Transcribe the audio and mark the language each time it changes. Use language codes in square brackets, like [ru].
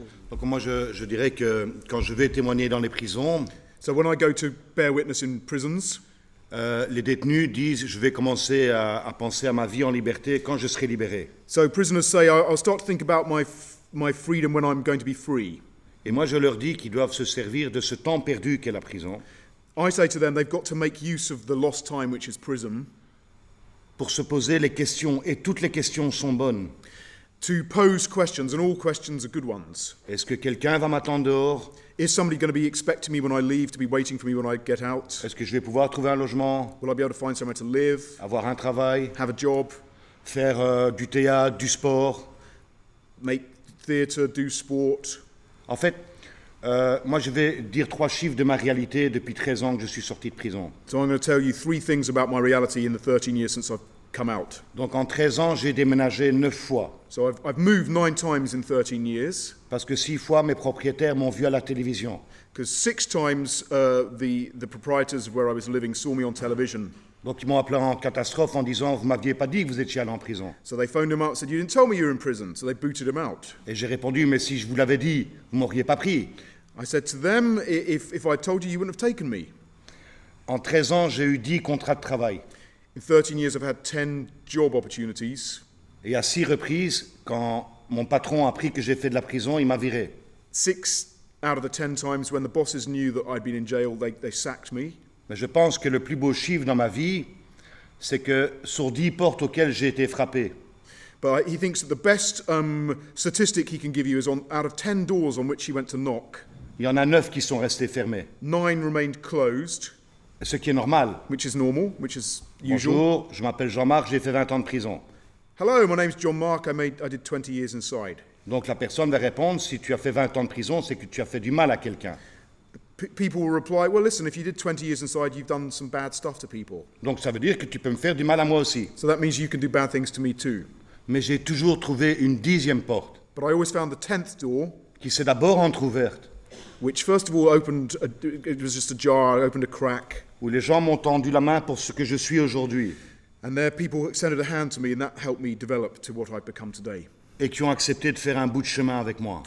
[fr] Donc moi je dirais que quand je vais témoigner dans les prisons, [en] so when I go to bear witness in prisons, [fr] les détenus disent je vais commencer à penser à ma vie en liberté quand je serai libéré. [en] So prisoners say I'll start to think about my freedom when I'm going to be free. [fr] Et moi je leur dis qu'ils doivent se servir de ce temps perdu qu'est la prison. [en] I say to them they've got to make use of the lost time which is prison. [fr] Pour se poser les questions, et toutes les questions sont bonnes. [en] To pose questions, and all questions are good ones. [fr] Est-ce que quelqu'un va m'attendre dehors? [en] Is somebody going to be expecting me when I leave, to be waiting for me when I get out? [fr] Est-ce que je vais pouvoir trouver un logement? [en] Will I be able to find somewhere to live? [fr] Avoir un travail? [en] Have a job? [fr] Faire du théâtre, du sport? [en] Make theatre, do sport? [fr] En fait, moi je vais dire 3 chiffres de ma réalité depuis 13 ans que je suis sorti de prison. [en] So I'm going to tell you 3 things about my reality in the 13 years since I've come out. [fr] Donc en 13 ans, j'ai déménagé 9 fois. [en] So I've moved 9 times in 13 years. [fr] Parce que 6 fois, mes propriétaires m'ont vu à la télévision. [en] Because 6 times the proprietors of where I was living saw me on television. [fr] Donc ils m'ont appelé en catastrophe en disant vous m'aviez pas dit que vous étiez allé en prison. [en] So they phoned him up and said you didn't tell me you were in prison. So they booted him out. [fr] Et j'ai répondu mais si je vous l'avais dit, vous m'auriez pas pris. [en] I said to them if I told you you wouldn't have taken me. [fr] En 13 ans, j'ai eu 10 contrats de travail. [en] In 13 years I've had 10 job opportunities. [fr] Et à 6 reprises, quand mon patron a appris que j'ai fait de la prison, il m'a viré. [en] 6 out of the 10 times when the bosses knew that I'd been in jail, they sacked me. [fr] Mais je pense que le plus beau chiffre dans ma vie, c'est que sur 10 portes auxquelles j'ai été frappé, [en] But he thinks that the best statistic he can give you is out of 10 doors on which he went to knock, [fr] il y en a 9 qui sont restés fermés. [en] 9 remained closed, [fr] Ce qui est normal. [en] which is normal, which is usual. [fr] Bonjour, je m'appelle Jean-Marc, j'ai fait 20 ans de prison. [en] Hello, my name's Jean-Marc, I did 20 years inside. [fr] Donc la personne va répondre, si tu as fait 20 ans de prison, c'est que tu as fait du mal à quelqu'un. [en] People will reply, well listen, if you did 20 years inside, you've done some bad stuff to people. [fr] Donc ça veut dire que tu peux me faire du mal à moi aussi. [en] So that means you can do bad things to me too. [fr] Mais j'ai toujours trouvé une 10e porte, [en] But I always found the 10th door, [fr] qui s'est d'abord entrouverte, [en] which first of all it was just a jar, opened a crack, [fr] où les gens m'ont tendu la main pour ce que je suis aujourd'hui, [en] and there people extended a hand to me, and that helped me develop to what I've become today. [fr] et qui ont accepté de faire un bout de chemin avec moi.